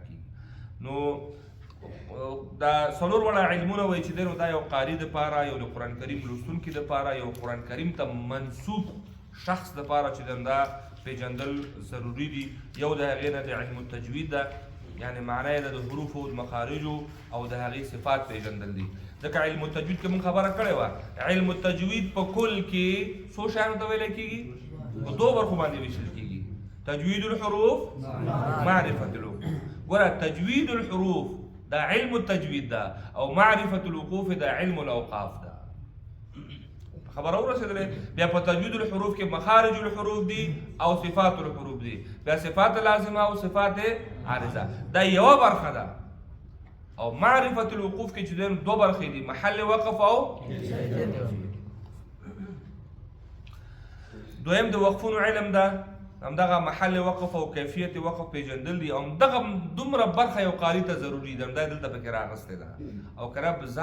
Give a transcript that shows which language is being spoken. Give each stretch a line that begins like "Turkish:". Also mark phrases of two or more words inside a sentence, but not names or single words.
Pashto: کېږي نو دا څلور واړه علمونه وایي چې دی نو دا یو قاري دپاره یو د قرآن کریم لوستونکي دپاره یو قرآن کریم ته منسوب شخص دپاره چې دی دا پیژندل ضروري دي یو د هغې نه د
Arabic: علم التجوید
Pashto: ده یعنې معنی یې د حروفو د مخارجو او د هغې صفات پیژندل دي ځکه
Arabic: علم التجوید
Pashto: کې موږ خبره کړې وه
Arabic: علم التجوید
Pashto: په کل کې څو شیانو ته ویلی کېږي په دوو برخو باندې ویشل کېږي
Arabic: تجوید الحروف معرفة الوقوف
Pashto: ګوره
Arabic: تجوید الحروف
Pashto: دا
Arabic: علم التجوید
Pashto: ده او
Arabic: معرفة الوقوف
Pashto: دا
Arabic: علم الاوقاف
Pashto: ده خبره ورسېدلې بیا په
Arabic: تجوید الحروف
Pashto: کې
Arabic: مخارج الحروف
Pashto: دي او
Arabic: صفات الحروف
Pashto: دي بیا
Arabic: صفات لازمه
Pashto: او
Arabic: صفات عارضه
Pashto: دا یوه برخه ده او
Arabic: معرفة الوقوف
Pashto: کې چې دی دوه برخې دي
Arabic: محل وقف
Pashto: او دویم د وقفونو علم ده همدغه
Arabic: محل وقف
Pashto: او
Arabic: کیفیت وقف
Pashto: پیژندل دي او همدغه دومره برخه یو قاري ته ضروري ده همدا دلته پکې راغستې ده او که په